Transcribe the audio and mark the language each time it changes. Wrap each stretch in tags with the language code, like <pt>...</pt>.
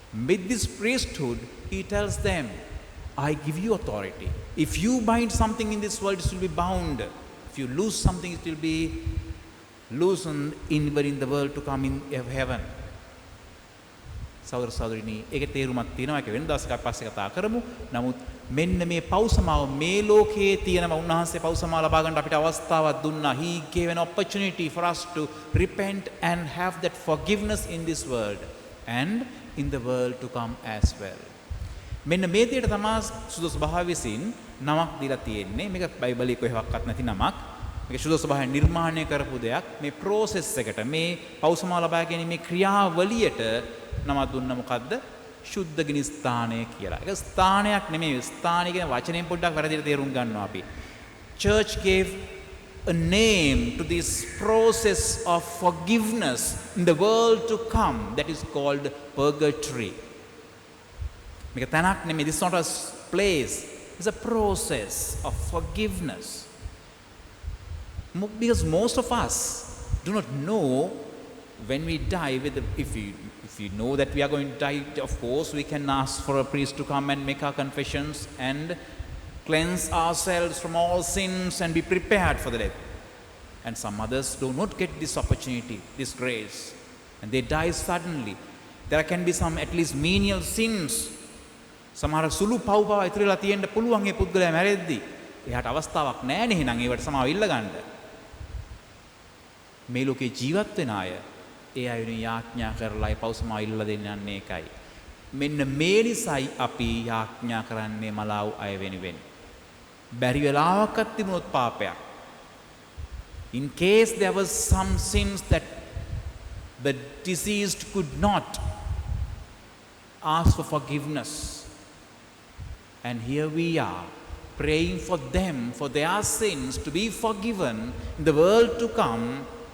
<en>With this priesthood, he tells them, I give you authority. If you bind something in this world, it will be bound. If you lose something, it will be loosened anywhere in the world to come in heaven.</en> <si>සහෝදර සහෝදරිනී, ඒකේ තේරුමක් තියෙනවා. ඒක වෙන දවසක පස්සේ කතා කරමු. නමුත් මෙන්න මේ පව් සමාව මේ ලෝකයේ තියෙනවා. උන්වහන්සේ පව් සමාව ලබා ගන්න අපිට අවස්ථාවක් දුන්නා.</si> <en>He gave an opportunity for us to repent and have that forgiveness in this world and in the world to come as well.</en> <si>මෙන්න මේ දෙයට තමයි සුදුසු භාව විසින් නමක් දීලා තියෙන්නේ. මේක බයිබලයේ කොහෙවත් නැති නමක්. මේක සුදුසු භාවයෙන් නිර්මාණය කරපු දෙයක්. මේ process එකට මේ පව් සමාව ලබා ගැනීමේ ක්‍රියාවලියට නම දුන්න මොකද්ද? ශුද්ධගිනි ස්ථානය කියලා. ඒක ස්ථානයක් නෙමෙයි. ස්ථානය කියන වචනයෙන් පොඩ්ඩක් වැරදිට තේරුම් ගන්නවා අපි.</si> <en>Church gave a name to this process of forgiveness in the world to come that is called purgatory.</en> <si>මේක තැනක් නෙමෙයි.</si> <en>This is not a place. It's a process of forgiveness. Because most of us do not know when we die with the, if we know that we are going to die, of course we can ask for a priest to come and make our confessions and cleanse ourselves from all sins and be prepared for the death. And some others do not get this opportunity, this grace, and they die suddenly. There can be some at least menial sins.</en> <si>සමහර සුළු පව් පව ඉතිරිලා තියෙන්න පුළුවන් ඒ පුද්ගලයා මැරෙද්දී. එයාට අවස්ථාවක් නැහැ නේ එහෙනම් ඒවට සමාව ඉල්ල ගන්න. මේ ලෝකේ ජීවත් වෙන අය ඒ අයුරින් යාඥා කරලා ඒ පව් සමාව ඉල්ල දෙන්න යන්නේ ඒකයි. මෙන්න මේ නිසයි අපි යාඥා කරන්නේ මලාව් අය වෙනුවෙන්. බැරි වෙලාවක්වත් තිබුණොත් පාපයක්.</si> <en>In case there was some sins that the deceased could not ask for forgiveness. And here we are, praying for them, for their sins to be forgiven in the world to come.</en>